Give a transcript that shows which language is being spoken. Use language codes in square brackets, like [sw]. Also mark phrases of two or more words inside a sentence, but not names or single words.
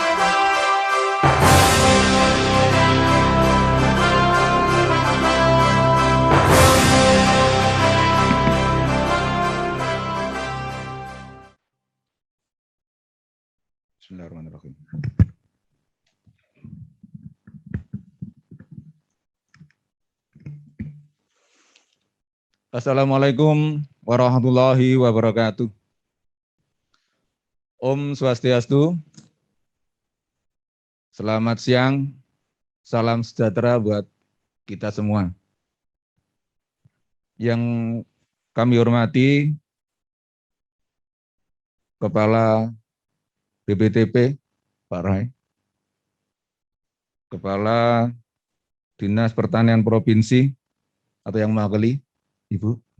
[ar] بسم الله الرحمن الرحيم. السلام عليكم ورحمة الله وبركاته. [ban] Om Swastiastu. [id] Selamat siang. Salam sejahtera buat kita semua. Yang kami hormati Kepala BPTP, Pak Rai, Kepala Dinas Pertanian Provinsi atau yang mewakili, Ibu,